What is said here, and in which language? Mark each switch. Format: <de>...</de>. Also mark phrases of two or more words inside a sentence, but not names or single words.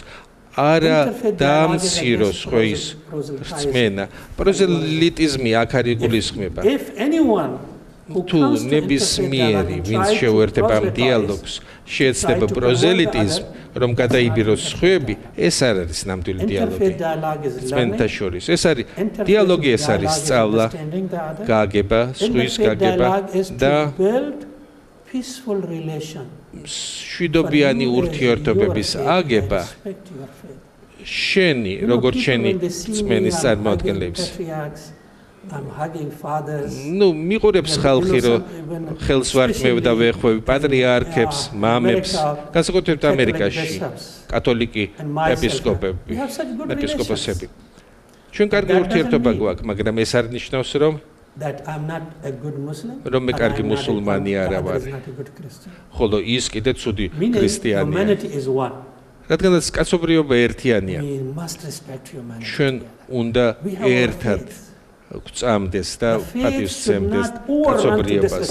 <ka>არა დაამციროს ხო ის რწმენა პროზელიტიზმი აქ არ იგულისხმება თუ ნებისმიერი ვინც შეუერთება ამ დიალოგს შეეცდება პროზელიტიზმ რომ გადაიბიროს სხვები ეს არ არის ნამდვილი დიალოგი წმენდთა შორის ეს არის დიალოგი ეს არის სწავლა გაგება სხვის გაგება და</ka> <en>peaceful relation</en> <ka>შვიდობიანი ურთიერთობების აგება შენი როგორც შენი წმენის წარმოადგენლებს ნუ მიყურებს ხალხი რომ ხელს ვართმევ და ვეხვევი პატრიარქებს მამებს განსაკუთრებით ამერიკაში კათოლიკი ეპისკოპოსები ჩვენ კარგი ურთიერთობა გვაქვს მაგრამ ეს არ ნიშნავს რომ</ka> <en>that I'm not a good Muslim.</en> <ka>რომ მე კარგი მუსულმანი არა ვარ. ხოლო ის კიდე ცუდი ქრისტიანია. რადგანაც კაცობრიობა ერთიანია. ჩვენ უნდა ერთად გვწამდეს და პატივსცემდეს კაცობრიობას.</ka>